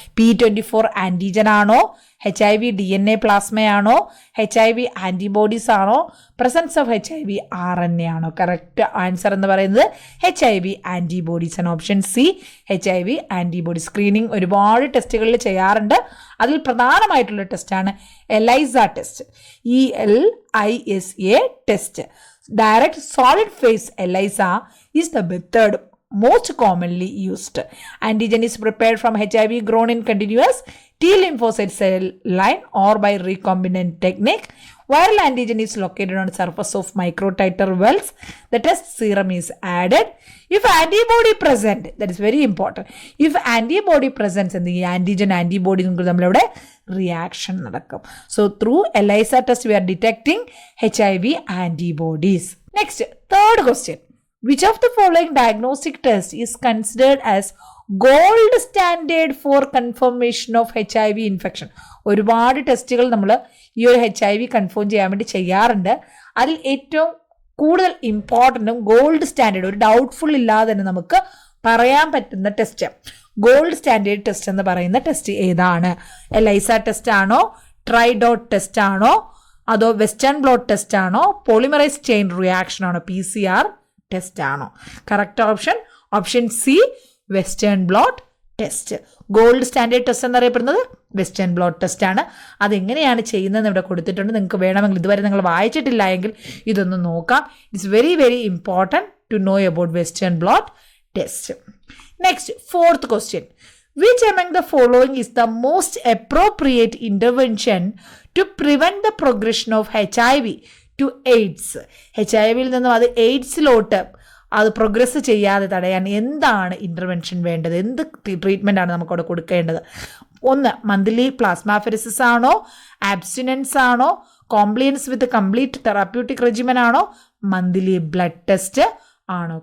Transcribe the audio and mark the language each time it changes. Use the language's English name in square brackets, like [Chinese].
[Malayalam] P24 antigen ആണോ, HIV DNA പ്ലാസ്മയാണോ, HIV antibodies ആണോ, presence of HIV RNA ആണോ? Correct answer എന്ന് പറയുന്നത് HIV ആൻറ്റിബോഡീസ് ആണ്. Option C HIV antibody. Screening ഒരുപാട് ടെസ്റ്റുകളിൽ ചെയ്യാറുണ്ട്. അതിൽ പ്രധാനമായിട്ടുള്ള ടെസ്റ്റാണ് ELISA test, ELISA test. [English] Direct solid phase ELISA is the method most commonly used. Antigen is prepared from HIV grown in continuous T lymphocyte cell line or by recombinant technique. Viral antigen is located on the surface of microtiter wells. The test serum is added. If antibody present, that is very important. If antibody presents in the antigen antibody [Malayalam] നമ്മളിവിടെ [English] reaction നടക്കും. So through ELISA test we are detecting HIV antibodies. Next, third question. Which of the following diagnostic test is considered as gold standard for confirmation of HIV infection? [Malayalam] ഒരുപാട് ടെസ്റ്റുകൾ നമ്മൾ ഈ ഒരു HIV confirm ചെയ്യാൻ വേണ്ടി ചെയ്യാറുണ്ട്. അതിൽ ഏറ്റവും കൂടുതൽ ഇമ്പോർട്ടൻറ്റും ഗോൾഡ് സ്റ്റാൻഡേർഡ്, ഒരു ഡൗട്ട്ഫുൾ ഇല്ലാതെ തന്നെ നമുക്ക് പറയാൻ പറ്റുന്ന ടെസ്റ്റ്, ഗോൾഡ് സ്റ്റാൻഡേർഡ് ടെസ്റ്റ് എന്ന് പറയുന്ന ടെസ്റ്റ് ഏതാണ്? ELISA ടെസ്റ്റ് ആണോ, ട്രൈഡോട്ട് ടെസ്റ്റ് ആണോ, അതോ വെസ്റ്റേൺ ബ്ലോട്ട് ടെസ്റ്റ് ആണോ, പോളിമറൈസ് ചെയിൻ റിയാക്ഷൻ ആണോ, PCR ടെസ്റ്റ് ആണോ? Correct option C western blot test. Gold standard test എന്നറിയപ്പെടുന്നത് വെസ്റ്റേൺ ബ്ലോട്ട് ടെസ്റ്റ് ആണ്. അതെങ്ങനെയാണ് ചെയ്യുന്നതെന്ന് ഇവിടെ കൊടുത്തിട്ടുണ്ട്. നിങ്ങൾക്ക് വേണമെങ്കിൽ, ഇതുവരെ നിങ്ങൾ വായിച്ചിട്ടില്ല എങ്കിൽ ഇതൊന്ന് നോക്കാം. [English] It's very very important to know about western blot test. Next, fourth question. Which among the following is the most appropriate intervention to prevent the progression of HIV to AIDS? [Malayalam] HIV-യിൽ നിന്നും അത് എയ്ഡ്സിലോട്ട് അത് പ്രോഗ്രസ് ചെയ്യാതെ തടയാൻ എന്താണ് intervention വേണ്ടത്? എന്ത് treatment ആണ് നമുക്കവിടെ കൊടുക്കേണ്ടത്? ഒന്ന്, മന്ത്ലി പ്ലാസ്മാഫെറിസിസ് ആണോ, ആബ്സ്റ്റിനൻസ് ആണോ, കോംപ്ലിയൻസ് വിത്ത് കംപ്ലീറ്റ് തെറാപ്യൂട്ടിക് റെജിമൻ ആണോ, മന്ത്ലി ബ്ലഡ് ടെസ്റ്റ് ആണോ?